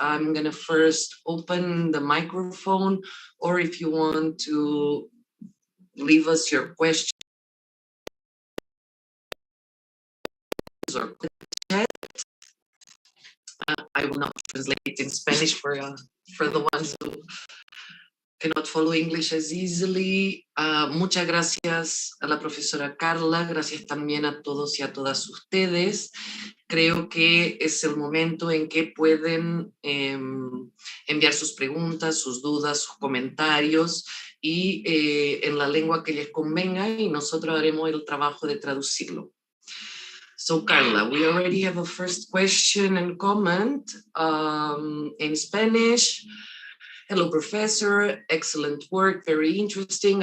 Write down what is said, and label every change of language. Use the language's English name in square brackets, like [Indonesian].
[English] I'm going to first open the microphone, or if you want to leave us your questions or chat, I will not translate in Spanish for the ones who cannot follow English as easily. [Spanish] Muchas gracias a la profesora Carla, gracias también a todos y a todas ustedes. Creo que es el momento en que pueden enviar sus preguntas, sus dudas, sus comentarios, y en la lengua que les convenga, y nosotros haremos el trabajo de traducirlo. [English] So Carla, we already have a first question and comment in Spanish. Hello, Professor. Excellent work. Very interesting.